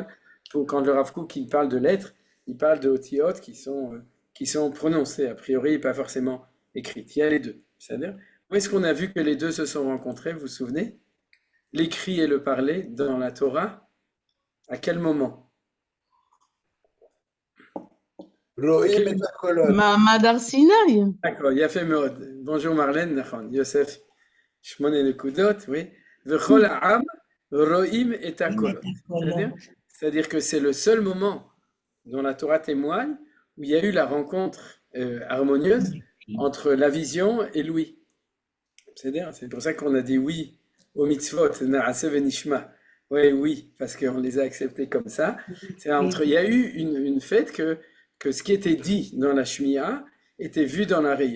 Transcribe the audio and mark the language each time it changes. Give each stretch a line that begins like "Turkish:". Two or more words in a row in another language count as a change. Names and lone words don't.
French: Quand le Rav Kook il parle de lettres, il parle de otiyot qui sont prononcées a priori et pas forcément écrites. Il y a les deux. C'est-à-dire, où est-ce qu'on a vu que les deux se sont rencontrés, vous vous souvenez? L'écrit et le parler dans la Torah, à quel moment?
Hebrew: מעמד הר סיני. D'accord, יפה מאוד.
French: Bonjour Marlène,
Hebrew: נכון, יוסף, 8 נקודות, oui. וכל העם רואים את הקולות.
French: C'est-à-dire que c'est le seul moment dont la Torah témoigne où il y a eu la rencontre harmonieuse entre la vision et l'ouïe. C'est-à-dire, c'est pour ça qu'on a dit oui aux mitzvot,
Hebrew: נעשה ונשמע.
French: Oui, oui, parce qu'on les a acceptés comme ça. Il y a eu une fête que ce qui était dit dans la Shmiya était vu dans la Reya.